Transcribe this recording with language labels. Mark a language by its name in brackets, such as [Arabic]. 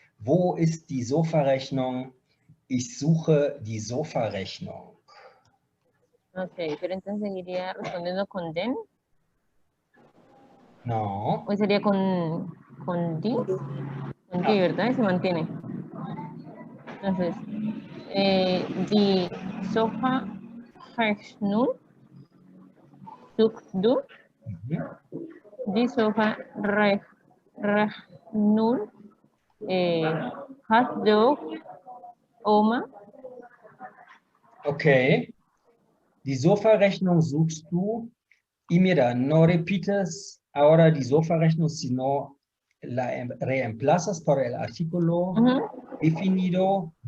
[German] Wo ist die Sofa-Rechnung? Ich suche die Sofa-Rechnung. [Spanish] Ok, pero entonces seguiría respondiendo con den. No. Hoy sería con di. Con di, ¿verdad? Y se mantiene. Entonces, [German] die Sofa-Rechnung suchst du. Mhm. Die Sofa-Rechnung hat doch Oma. Okay. Die Sofa-Rechnung suchst du. [Spanish] Y mira, no repites ahora [German] die Sofa-Rechnung, [Spanish] sino la reemplazas por el artículo definido.